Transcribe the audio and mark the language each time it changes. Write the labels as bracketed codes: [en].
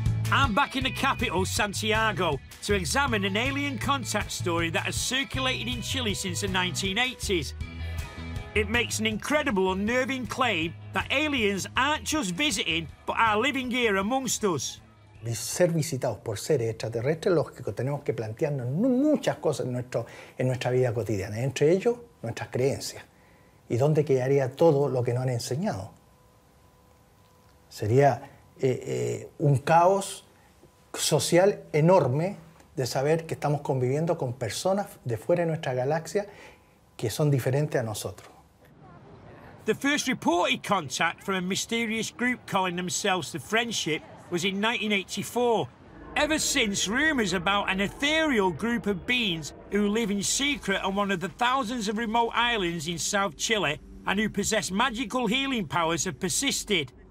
[en] I'm back in the capital, Santiago, to examine an alien contact story that has circulated in Chile since the 1980s. It makes an incredible, unnerving claim that aliens aren't just visiting, but are living here amongst us. [es] Ser visitados por seres extraterrestres, lógico, tenemos que plantearnos muchas cosas en nuestra vida cotidiana, entre ellos nuestras creencias. ¿Y dónde quedaría todo lo que nos han enseñado? Sería un caos social enorme de saber que estamos conviviendo con personas de fuera de nuestra galaxia que son diferentes a nosotros. [en] The first reported contact from a mysterious group calling themselves the Friendship was in 1984. Ever since, rumours about an ethereal group of beings who live in secret on one of the thousands of remote islands in South Chile and who possess magical healing powers have persisted.